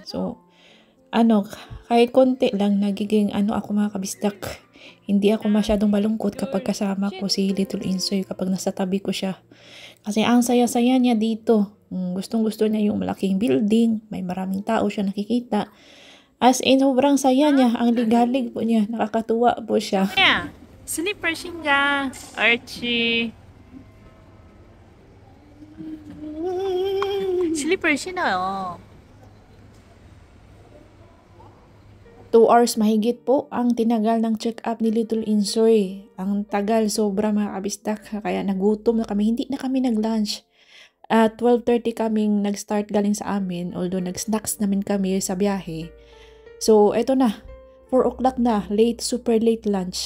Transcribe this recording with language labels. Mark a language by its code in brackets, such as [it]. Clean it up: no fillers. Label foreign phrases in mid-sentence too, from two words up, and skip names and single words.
[tl] So, kahit konti lang, nagiging ako mga kabistak. Hindi ako masyadong malungkot kapag kasama ko si Little Insoy, kapag nasa tabi ko siya. Kasi ang saya-saya niya dito. Gustong-gusto niya yung malaking building, may maraming tao siya nakikita. [en] As in, [tl] sobrang saya niya. Ang ligalig po niya. Nakakatuwa po siya. Yeah. [ko] Sleeper 신자. Archie. 슬리퍼를 신어요. [tl] 2 hours mahigit po ang tinagal ng check-up ni Little Insoy. Ang tagal sobra mga kabisdak, kaya nagutom na kami, hindi na kami nag-lunch. At 12:30 kaming nag-start galing sa amin, although nag-snacks namin kami sa biyahe. So, eto na, 4 o'clock na, late, [en] super late lunch.